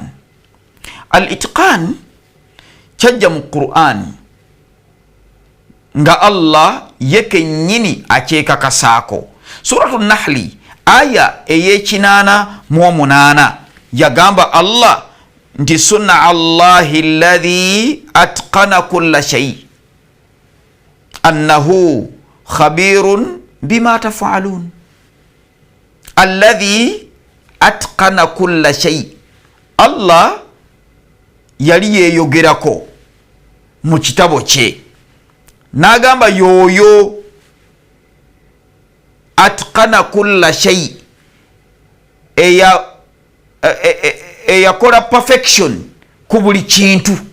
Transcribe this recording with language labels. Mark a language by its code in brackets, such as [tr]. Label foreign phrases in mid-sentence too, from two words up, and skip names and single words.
[lg] Al-itqan kyajja mu Qur'an nga Allah yekennyini akyekakasaako. Suratu Nahli aya ey'ekinaana yagamba Allah nti [ar] سنة الله الذي أتقن كل شيء أنه خبير بما تفعلون. الذي أتقن كل شيء, [lg] Allah yali yeeyogerako mu kitabo kye n'agamba yoyo [ar] أتقن كل شيء, [lg] eyakola perfection ku buli kintu.